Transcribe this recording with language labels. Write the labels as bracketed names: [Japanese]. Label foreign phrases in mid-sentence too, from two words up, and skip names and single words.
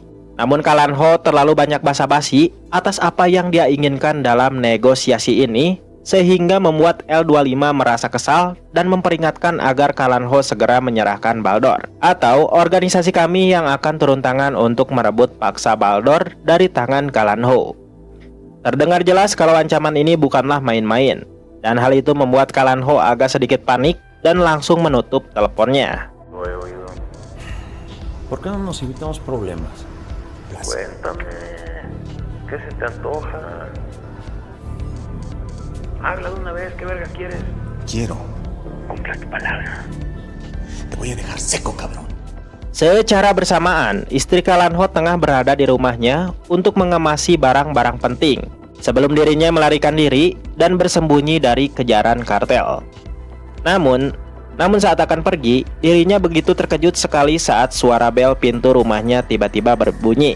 [Indonesian] Namun Kalan Ho terlalu banyak basa-basi atas apa yang dia inginkan dalam negosiasi ini, sehingga membuat L25 merasa kesal dan memperingatkan agar Kalan Ho segera menyerahkan Baldor, atau organisasi kami yang akan turun tangan untuk merebut paksa Baldor dari tangan Kalan Ho. Terdengar jelas kalau ancaman ini bukanlah main-main, dan hal itu membuat Kalan Ho agak sedikit panik dan langsung menutup teleponnya. [Spanish] ¿Por qué no nos evitamos problemas? Cuéntame, ¿qué se te antoja? Habla de una vez, ¿qué verga quieres? Quiero. Cumpla tu palabra. Te voy a dejar seco, cabrón. [Indonesian] Secara bersamaan, istri Kalan Ho tengah berada di rumahnya untuk mengemasi barang-barang penting sebelum dirinya melarikan diri dan bersembunyi dari kejaran kartel. Namun saat akan pergi, dirinya begitu terkejut sekali saat suara bel pintu rumahnya tiba-tiba berbunyi.